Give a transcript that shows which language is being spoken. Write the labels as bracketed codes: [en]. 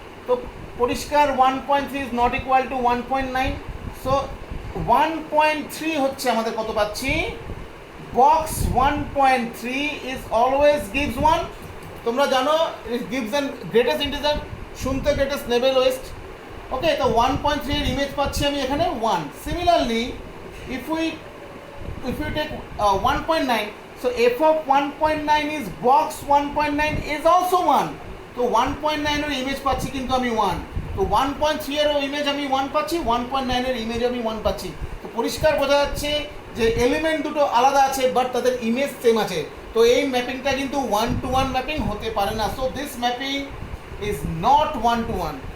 [bn] তো পরিষ্কার [en] 1.3 is not equal to 1.9। [bn] So 1.3 হচ্ছে আমাদের কত পাচ্ছি, [en] Box 1.3 is always gives 1। [bn] তোমরা জানো [en] it gives an greatest integer, [bn] শুনতে গ্রেটেস্ট নেবে লোয়েস্ট। ওকে, তো 1.3 এর ইমেজ পাচ্ছি আমি এখানে 1। [en] Similarly if you take 1.9, so f of 1.9 is box 1.9 is also 1। [bn] তো 1.9 এর ইমেজ পাচ্ছি কিন্তু আমি 1। তো 1.3 এর ইমেজ আমি 1 পাচ্ছি, 1.9 এর ইমেজ আমি 1 পাচ্ছি। তো পরিষ্কার বোঝা যাচ্ছে যে এলিমেন্ট দুটো আলাদা আছে বাট তাদের ইমেজ সেম আছে। তো এই ম্যাপিংটা কিন্তু 1 to 1 ম্যাপিং হতে পারে না। [en] So this mapping is not 1 to 1।